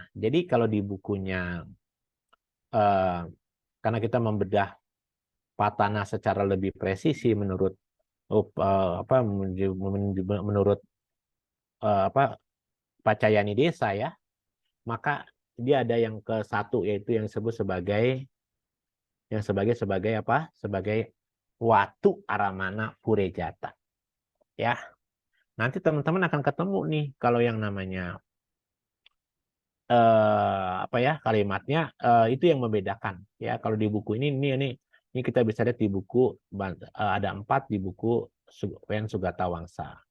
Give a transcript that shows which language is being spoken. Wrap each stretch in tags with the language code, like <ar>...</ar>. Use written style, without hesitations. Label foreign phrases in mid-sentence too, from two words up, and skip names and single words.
<id>Jadi kalau di bukunya, karena kita membedah patana secara lebih presisi menurut menurut Pacayani Desa ya, maka dia ada yang ke-1 yaitu yang disebut sebagai apa?</id> <pi>Sebagai watu aramana purejata.</pi> <id>Ya. Nanti teman-teman akan ketemu nih kalau yang namanya kalimatnya itu yang membedakan ya. Kalau di buku ini kita bisa lihat di buku ada 4 di buku Wen Sugata Wangsa.</id>